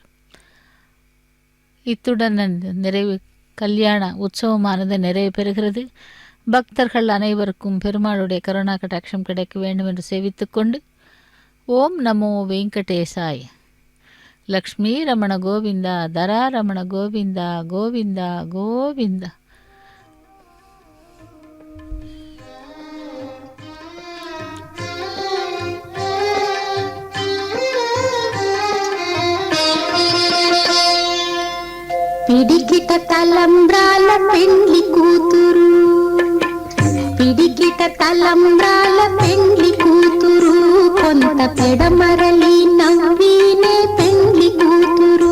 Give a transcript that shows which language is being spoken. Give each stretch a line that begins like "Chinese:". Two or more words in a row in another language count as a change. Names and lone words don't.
Tamil: இத்துடன் நிறைவு கல்யாண உற்சவமானது நிறைவு பெறுகிறது. பக்தர்கள் அனைவருக்கும் பெருமாளுடைய கருணா கடாட்சம் கிடைக்க வேண்டும் என்று சேவித்துக்கொண்டு
Sanskrit: ॐ नमो वेङ्कटेशाय. लक्ष्मी रमण गोविन्दा धरा रमण गोविन्दा गोविन्दा गोविन्दा.
Telugu: పిడికిట తలంబ్రాల పెండ్లి కూతురు, పిడికిట తలంబ్రాల పెండ్లి కూతురు, కొంత పెడమరలి నవ్వినే పెండ్లి కూతురు.